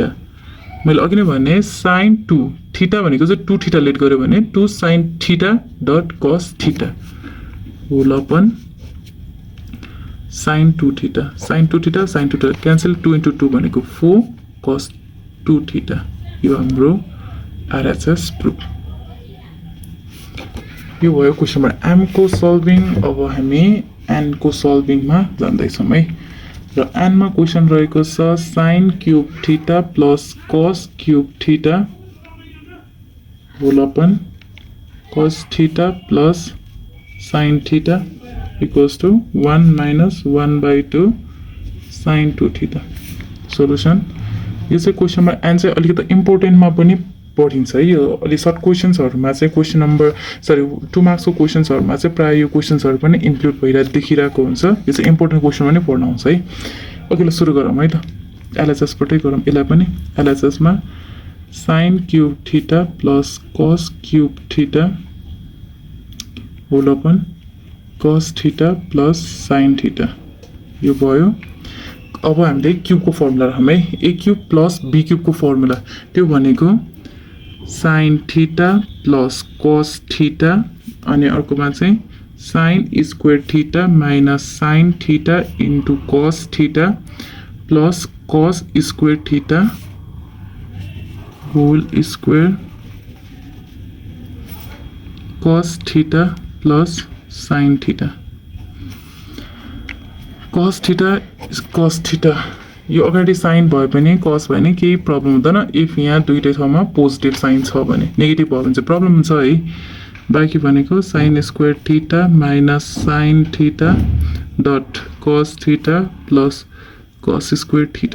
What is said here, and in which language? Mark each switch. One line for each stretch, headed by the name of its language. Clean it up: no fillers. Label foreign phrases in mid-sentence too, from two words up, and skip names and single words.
Nepali: मैले अघि नै भने
English: sin 2 theta
Nepali: भनेको चाहिँ
English: 2 theta let
Nepali: गर्यो भने
English: 2 sin theta dot cos theta whole upon sin 2 theta sin 2 theta cancel 2 into 2
Nepali: भनेको
English: 4 cos 2 theta.
Nepali: यो हाम्रो
English: RHS proof
Nepali: यो भयो
English: question number M
Nepali: को सल्भिङ। अब हामी एन को सल्भिङ मा जान्दै छौं है। र एन मा क्वेसन रहेको छ
English: sin cube theta plus cos cube theta whole upon cos theta plus sin theta equals to 1 minus 1/2 sin 2 theta.
Nepali: सोलुसन यो चाहिँ
English: question number N
Nepali: चाहिँ अलिकति इम्पोर्टेन्टमा पनि पढिन्छ है। यो अलि सर्ट क्वेसन्सहरुमा चाहिँ
English: question number 2
Nepali: मार्क्सको क्वेसन्सहरुमा चाहिँ प्राय यो क्वेसन्सहरु पनि इन्क्लुड भइरहेको देखिरहेको हुन्छ। यो चाहिँ
English: important question
Nepali: पनि पढ्न आउँछ है। अघिल्लो सुरु गरौँ है त। एलएचएस बाटै गरौँ यसलाई पनि। एलएचएस मा
English: sin cube theta plus cos cube theta whole upon cos theta plus sin theta
Nepali: यो भयो। अब हामीले क्यूबको फर्मुला राखौँ है,
English: A cube plus B
Nepali: क्यूबको फर्मुला त्यो भनेको
English: sin theta plus cos theta
Nepali: अनि अर्कोमा चाहिँ
English: sin square theta minus sin theta into cos theta plus cos square theta whole square cos theta plus sin theta cos theta
Nepali: यो अगाडि साइन भए पनि cos भयो भने केही प्रब्लम हुँदैन। इफ यहाँ दुईटै ठाउँमा
English: positive sign
Nepali: छ भने, नेगेटिभ भयो भने चाहिँ प्रब्लम हुन्छ है। बाँकी भनेको
English: sin square theta minus sin theta dot cos theta plus cos square theta.